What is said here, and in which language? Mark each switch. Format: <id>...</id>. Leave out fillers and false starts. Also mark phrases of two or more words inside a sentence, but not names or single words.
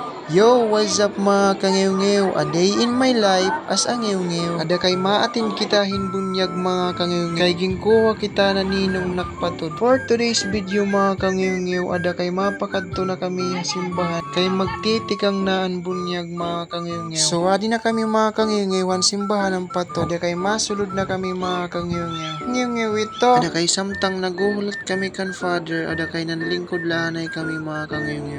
<en>Yo, what's up</en> <akl>mga kangew-ngew?</akl> <en>A day in my life as a ngew-ngew.</en> <akl>Ada kay maatin kita hinbunyag mga kangew-ngew. Kay gingkuha kita na ninong nakpatod.</akl> <en>For today's video</en> <akl>mga kangew-ngew, ada kay mapakadto na kami simbahan. Kay magtitikang naan bunyag mga kangew-ngew. So adi na kami mga kangew-ngew simbahan ang patod. Ada kay masulod na kami mga kangew-ngew. Ngew-ngew ito. Ada kay samtang naguhulot kami kan father. Ada kay nanlingkod lahanay kami mga kangew-ngew.</akl>